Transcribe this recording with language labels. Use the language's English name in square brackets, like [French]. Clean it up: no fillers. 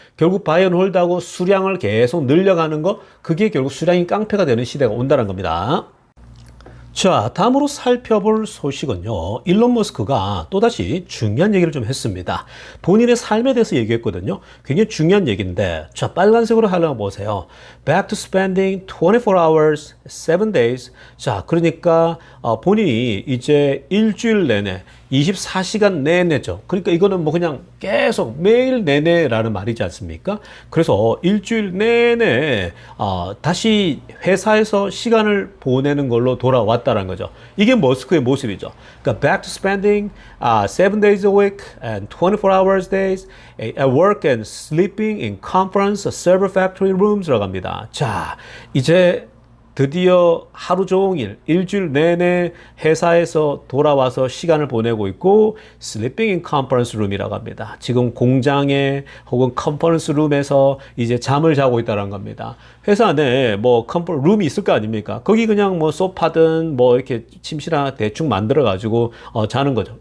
[Korean] 결국 바이 앤 홀드하고 수량을 계속 늘려가는 거, 그게 결국 수량이 깡패가 되는 시대가 온다는 겁니다. 자, 다음으로 살펴볼 소식은요. 일론 머스크가 또다시 중요한 얘기를 좀 했습니다. 본인의 삶에 대해서 얘기했거든요. 굉장히 중요한 얘기인데, 자, 빨간색으로 하려고 보세요. [English] Back to spending 24 hours, 7 days. [Korean] 자, 그러니까 본인이 이제 일주일 내내 24시간 내내죠. 그러니까 이거는 뭐 그냥 계속 매일 내내라는 말이지 않습니까? 그래서 일주일 내내 다시 회사에서 시간을 보내는 걸로 돌아왔다는 거죠. 이게 머스크의 모습이죠. 그러니까 [English] back to spending 7 days a week and 24 hours days at work and sleeping in conference server factory rooms [Korean] 라고 합니다. 자, 이제 드디어 하루 종일 일주일 내내 회사에서 돌아와서 시간을 보내고 있고 [English] sleeping in conference room [Korean] 이라고 합니다. 지금 공장에 혹은 컨퍼런스 룸에서 이제 잠을 자고 있다는 겁니다. 회사 안에 뭐 룸이 있을 거 아닙니까? 거기 그냥 뭐 소파든 뭐 이렇게 침실이나 대충 만들어 가지고 자는 거죠.